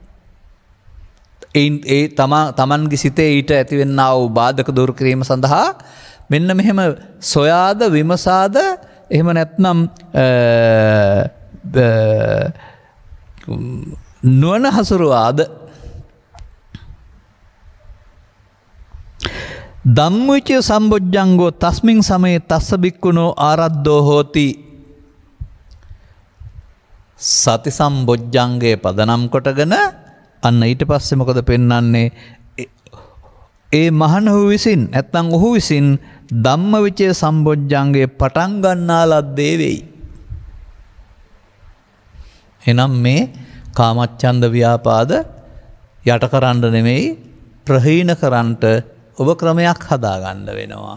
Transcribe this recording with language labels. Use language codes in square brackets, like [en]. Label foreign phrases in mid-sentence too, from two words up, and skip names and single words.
[si] ඒ තමන්ගේ සිතේ ඊට ඇතිවෙන්නා වූ බාධක දුරු කිරීම සඳහා මෙන්න මෙහෙම සොයාද විමසාද එහෙම නැත්නම් නුවණ හසුරුවාද [pi] ධම්මවිචය සම්බොජ්ජංගෝ තස්මින් සමයේ තස්ස බික්කුණෝ ආරද්ධෝ හෝති. [si] සති සම්බොජ්ජංගයේ පදනම් කොටගෙන අන්න ඊට පස්සේ මොකද පෙන්වන්නේ? ඒ මහණහු විසින් නැත්නම් ඔහු විසින් ධම්මවිචය සම්බොජ්ජංගයේ පටන් ගන්නා ලද්දේ වෙයි. එනම් මේ කාමච්ඡන්ද ව්‍යාපාද යට කරන්න නෙමෙයි ප්‍රහීන කරන්නට ඔබ ක්‍රමයක් හදාගන්න වෙනවා.